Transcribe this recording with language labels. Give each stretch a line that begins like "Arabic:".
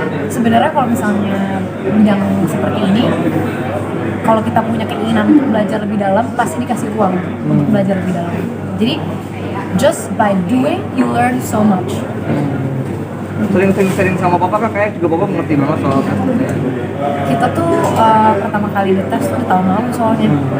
Indonesian: Sebenarnya kalau misalnya bidang seperti ini, kalau kita punya keinginan untuk belajar lebih dalam, pasti dikasih ruang untuk belajar lebih dalam. Jadi
English: just by doing you learn so much.
Indonesian: Sering sama papa kan kayak juga papa mengerti banget soal tes. Kita tuh pertama kali dites tuh di tahun lalu soalnya.